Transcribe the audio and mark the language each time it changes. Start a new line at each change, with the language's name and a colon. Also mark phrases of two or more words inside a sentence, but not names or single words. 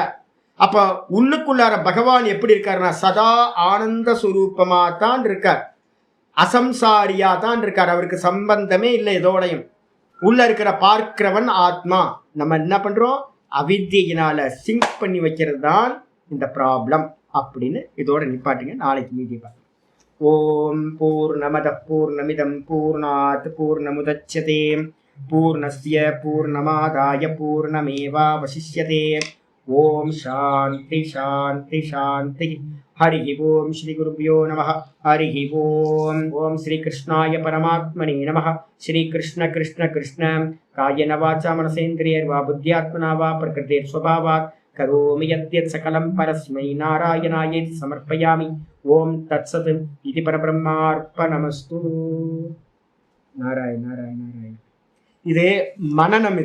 Tamil: அப்ப உள்ளுக்குள்ளார பகவான் எப்படி இருக்காருன்னா சதா ஆனந்த சுரூபமா தான் இருக்கார், அசம்சாரியா தான் இருக்கார். அவருக்கு சம்பந்தமே இல்லை எதோடையும். உள்ள இருக்கிற பார்க்கிறவன் ஆத்மா. நம்ம என்ன பண்றோம்? அவித்யினால சிங்க் பண்ணி வைக்கிறது தான் இந்த ப்ராப்ளம் அப்படின்னு இதோட நிப்பாட்டுங்க. நாளைக்கு மீதி பார்க்கலாம்.
Sanskrit: ஓம் பூர்ணமத பூர்ணமிதம் பூர்ணாத் பூர்ணமுதச்யதே பூர்ணஸ்ய பூர்ணமாதாய பூர்ணமேவாவசிஷ்யதே. ஓம் சாந்தி சாந்தி சாந்தி. ஹரி ஓம் ஸ்ரீ குருப்யோ நமः. ஹரி ஓம். ஓம் ஸ்ரீ கிருஷ்ணாய பரமாத்மனே நமः. ஸ்ரீ கிருஷ்ண கிருஷ்ண கிருஷ்ண காயேன வாசா மனசேந்திரியர்வா புத்யாத்மனா வா பிரகிருதேர் ஸ்வபாவாத் கரோமி யத்யத் சகலம் பரஸ்மை நாராயணாயேதி சமர்ப்பயாமி. ஓம் தத்சத் இதி பரபிரம்மார்ப்பணமஸ்து. நாராயண நாராயண நாராயண.
Tamil: இது மனநம்.